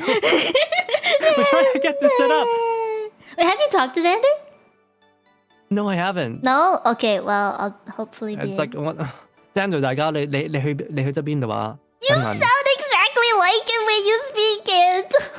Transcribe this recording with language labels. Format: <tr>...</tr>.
<en>We're trying to get this set up. Wait, have you talked to Xander? No, I haven't. No? Okay, well, I'll hopefully be. It's like</en> <yue>Xander, 大家你去咗邊度啊？</yue> <en>You sound exactly like him when you speak it.</en>